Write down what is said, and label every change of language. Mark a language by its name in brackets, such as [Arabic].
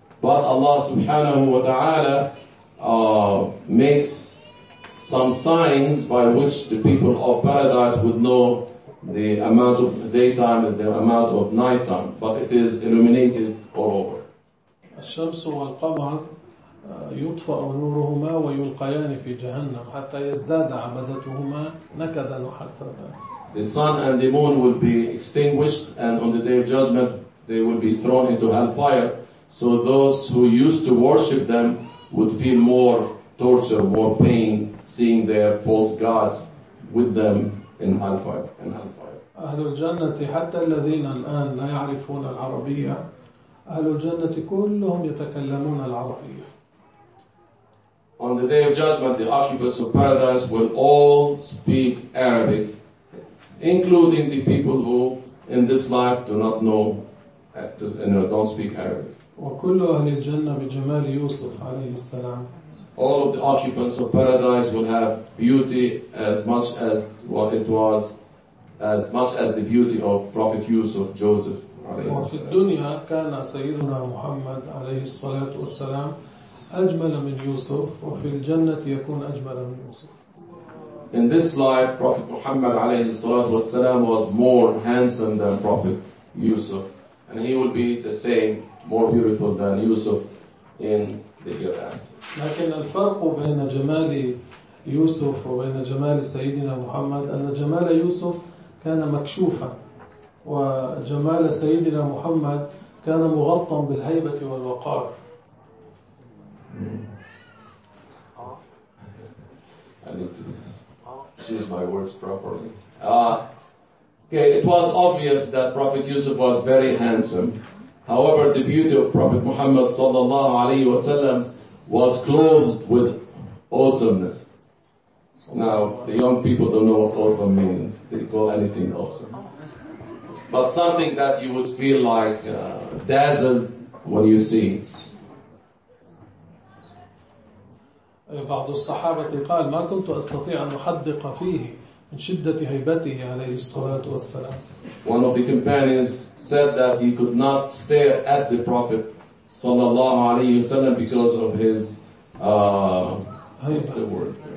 [English] But Allah [Arabic] subhanahu wa ta'ala [English] makes some signs by which the people of paradise would know the amount of daytime and the amount of nighttime, but it is illuminated all over. [Arabic] الشمس والقمر يطفأ نورهما ويلقيان في جهنم حتى يزداد عبادتهما نكدا وحسرة. [English] The sun and the moon will be extinguished, and on the day of judgment they will be thrown into hellfire. So those who used to worship them would feel more torture, more pain, seeing their false gods with them in hellfire. [Arabic] أهل الجنة حتى الذين الآن لا يعرفون العربية, أهل الجنة كلهم يتكلمون العربية. [English] On the day of judgment, the occupants of paradise will all speak Arabic, including the people who in this life do not know and don't speak Arabic. [Arabic] وكل أهل الجنة بجمال يوسف عليه السلام. [English] All of the occupants of paradise will have beauty as much as what it was, as much as the beauty of Prophet Yusuf, Joseph [Arabic] عليه السلام. وفي الدنيا كان سيدنا محمد عليه الصلاة والسلام أجمل من يوسف, وفي الجنة يكون أجمل من يوسف. [English] In this life, Prophet Muhammad [Arabic] عليه الصلاة والسلام [English] was more handsome than Prophet Yusuf, and he will be the same, more beautiful than Yusuf in the hereafter. [Arabic] لكن الفرق بين جمال يوسف وبين جمال سيدنا محمد أن جمال يوسف كان مكشوفا, وجمال سيدنا محمد كان مغطى بالهيبة والوقار. [English] I need to use my words properly. Okay, it was obvious that Prophet Yusuf was very handsome. However, the beauty of Prophet Muhammad [Arabic] sallallahu alayhi wa sallam [English] was clothed with awesomeness. Now, the young people don't know what awesome means. They call anything awesome. But something that you would feel like dazzled when you see. [Arabic] بعض الصحابة قال ما كنت أستطيع أن أحدق فيه من شدة هيبته عليه الصلاة والسلام. [English] One of the companions said that he could not stare at the Prophet [Arabic] صلى الله عليه وسلم [English] because of his what's the word?